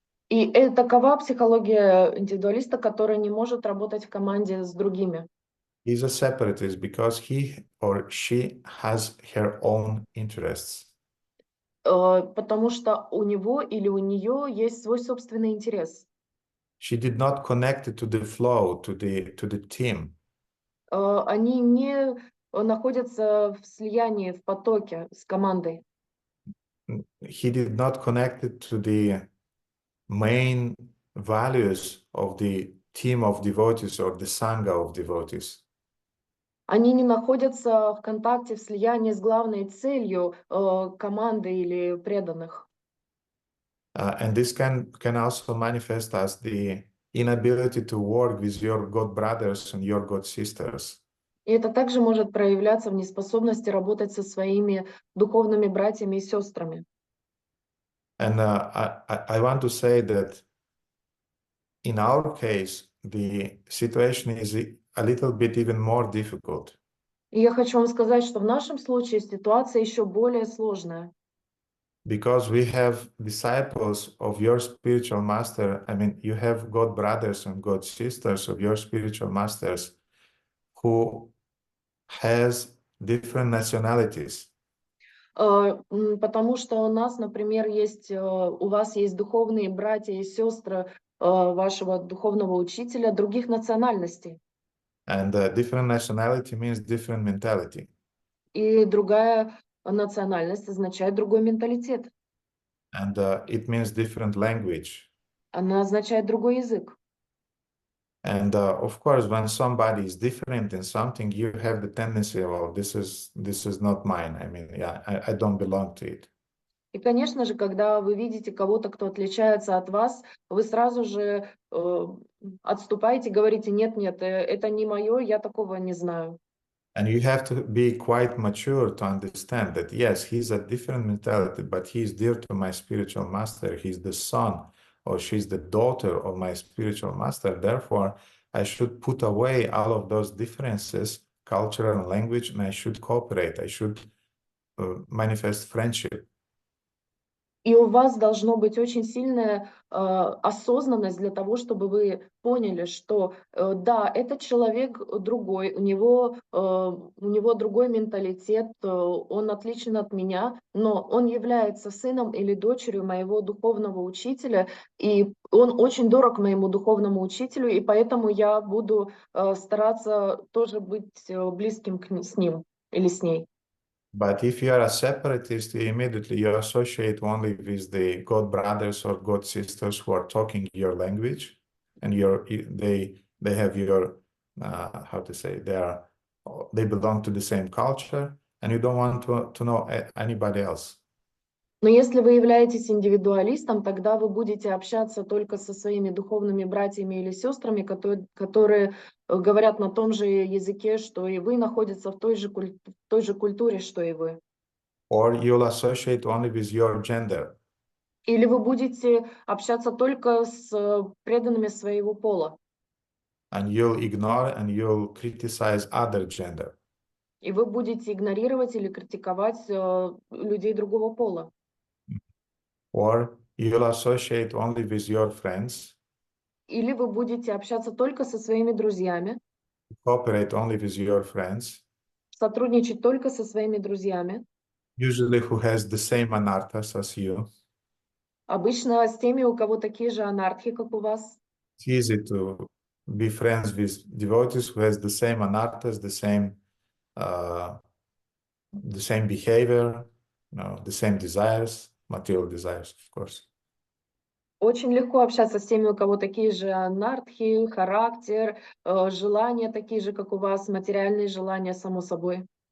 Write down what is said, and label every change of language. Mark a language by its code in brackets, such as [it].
[ru] И такова психология индивидуалиста, который не может работать в команде с другими. [en] He's a separatist because he or she has her own interests. [ru] Потому что у него или у нее есть свой собственный интерес. [en] She did not connect it to the flow, to the team. [ru] Они не находятся в слиянии, в потоке с командой. [en] He did not connect it to the main values of the team of devotees or the sangha of devotees. [ru] Они не находятся в контакте, в слиянии с главной целью команды или преданных. [en] And this can also manifest as the inability to work with your god brothers and your god sisters. [ru] И это также может проявляться в неспособности работать со своими духовными братьями и сестрами. [en] And I want to say that in our case, the situation is a little bit even more difficult. [ru] И я хочу вам сказать, что в нашем случае ситуация еще более сложная. [en] Because we have disciples of your spiritual master. I mean, you have God brothers and God sisters of your spiritual masters who has different nationalities. [ru] Потому что у нас, например, у вас есть духовные братья и сестры вашего духовного учителя других национальностей. [en] And different nationality means different mentality. [ru] И другая национальность означает другой менталитет. [en] And it means different language. [ru] Она означает другой язык. [en] And of course, when somebody is different in something, you have the tendency, well, this is not mine. I mean, yeah, I don't belong to it. [ru] И, конечно же, когда вы видите кого-то, кто отличается от вас, вы сразу же отступаете, говорите, нет, это не мое, я такого не знаю. [en] And you have to be quite mature to understand that, yes, he's a different mentality, but he's dear to my spiritual master. He's the son or she's the daughter of my spiritual master. Therefore, I should put away all of those differences, cultural and language, and I should cooperate. I should manifest friendship. [ru] И у вас должно быть очень сильная осознанность для того, чтобы вы поняли, что да, этот человек другой, у него другой менталитет, он отличен от меня, но он является сыном или дочерью моего духовного учителя, и он очень дорог моему духовному учителю, и поэтому я буду стараться тоже быть близким с ним или с ней. [en] But if you are a separatist, immediately you associate only with the God brothers or God sisters who are talking your language, and they have your how to say they belong to the same culture, and you don't want to know anybody else. [ru] Но если вы являетесь индивидуалистом, тогда вы будете общаться только со своими духовными братьями или сестрами, которые говорят на том же языке, что и вы, находятся в той же культуре, что и вы. [en] Or you'll associate only with your gender. [ru] Или вы будете общаться только с преданными своего пола. [en] And you'll ignore and you'll criticize other gender. [ru] И вы будете игнорировать или критиковать людей другого пола. [en] Or you'll associate only with your friends. [ru] Или вы будете общаться только со своими друзьями. [en] Cooperate only with your friends. [ru] Сотрудничать только со своими друзьями. [en] Usually who has the same anarthas as you. [ru] Обычно с теми, у кого такие же анархи, как у вас. [en] It's easy to be friends with devotees who has the same anarthas, the same behavior, the same desires, material desires, of course. [ru] Очень легко общаться с теми, у кого такие же анархи, характер, желания такие же, как у вас, материальные желания, само собой.